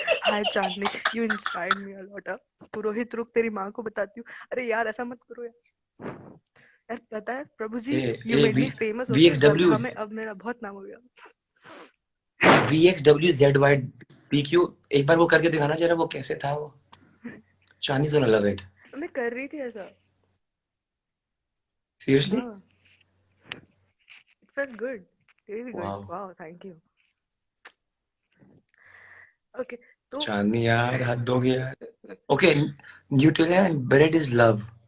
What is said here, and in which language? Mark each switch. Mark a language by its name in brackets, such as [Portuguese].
[English] Hi Chandni, you inspired me a lot. [Hindi] पुरोहित रुक तेरी माँ को बताती हूँ। अरे यार ऐसा मत करो यार। यार पता है प्रभु जी [English] you made me famous [Hindi] होके VXW, वर्धा में अब मेरा बहुत नाम हो गया। VXW ZY PQ, एक बार वो करके दिखाना जरा, वो कैसे था वो। [English] Chinese gonna love it. [Hindi] मैं कर रही थी ऐसा। [English] Seriously? हाँ, it felt good, really good. Wow. Wow, thank you. Okay, तो [Hindi] चांदनी यार, हद हो गया यार। [English] Okay, Nutella and bread is love.